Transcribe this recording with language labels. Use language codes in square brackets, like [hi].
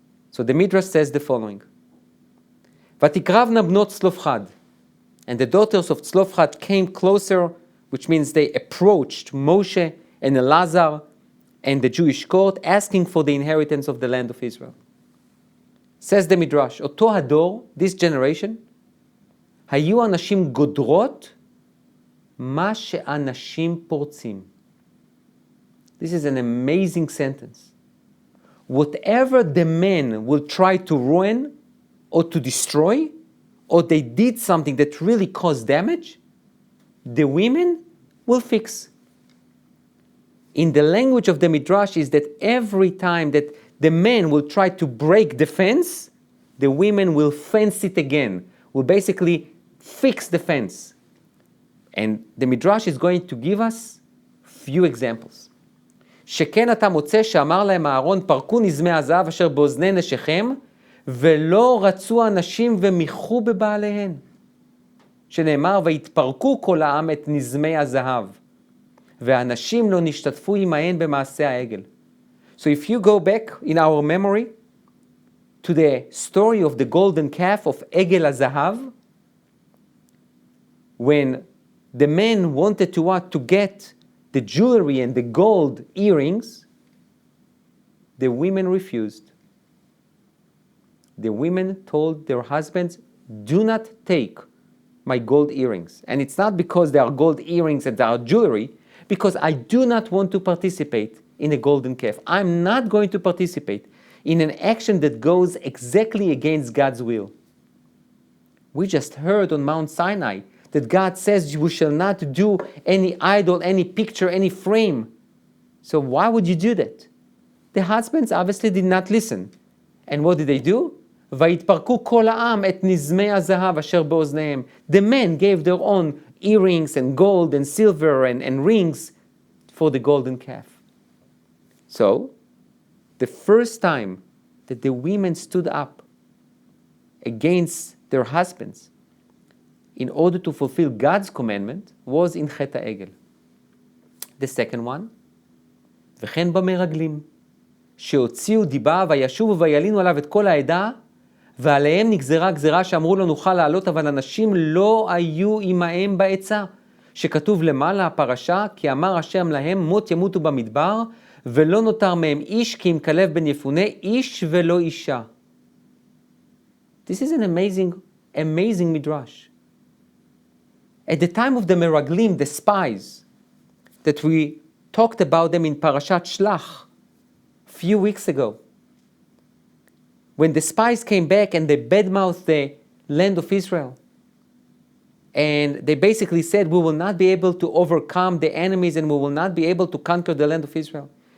[en] So the midrash says the following. [he] ותקרבנה בנות צלופחד, [en] and the daughters of Tzelofchad came closer, which means they approached Moshe and Elazar and the Jewish court, asking for the inheritance of the land of Israel. Says the Midrash, [he] אותו הדור, [en] this generation, [he] היו אנשים גודרות מה שאנשים פורצים. [en] This is an amazing sentence. Whatever the men will try to ruin or to destroy, or they did something that really caused damage, the women will fix. In the language of the Midrash is that every time that the men will try to break the fence, the women will fence it again, will basically fix the fence. And the Midrash is going to give us few examples. [he] שכן אתה מוצא שאמר להם אהרון פרקו נזמי הזהב אשר באוזני נשיכם ולא רצו אנשים ומיחו בבעליהן. שנאמר ויתפרקו כל העם את נזמי הזהב והאנשים לא נשתתפו עמהן במעשה העגל. [en] So if you go back in our memory to the story of the golden calf of Egel HaZahav, when the men wanted to get the jewelry and the gold earrings, the women refused. The women told their husbands, do not take my gold earrings. And it's not because they are gold earrings and they are jewelry, because I do not want to participate in a golden calf. I'm not going to participate in an action that goes exactly against God's will. We just heard on Mount Sinai that God says you shall not do any idol, any picture, any frame. So why would you do that? The husbands obviously did not listen. And what did they do? [he] ויתפרקו כל העם את נזמי הזהב אשר באוזניהם. [en] The men gave their own earrings and gold and silver and rings for the golden calf. So, the first time that the women stood up against their husbands, in order to fulfill God's commandment was in Chet HaEgel. [he] The second one, וכן במרגלים, שהוציאו דיבה וישובו וילינו עליו את כל העדה, ועליהם נגזרה גזרה שאמרו לו נוכל לעלות, אבל אנשים לא היו עמהם בעצה. שכתוב למעלה הפרשה, כי אמר השם להם מות ימותו במדבר, ולא נותר מהם איש, כי אם כלב בן יפונה, איש ולא אישה. [en] This is an amazing midrash. At the time of the Meraglim, the spies, that we talked about them in Parashat Shlach a few weeks ago, when the spies came back and they badmouthed the land of Israel, and they basically said, we will not be able to overcome the enemies and we will not be able to conquer the land of Israel.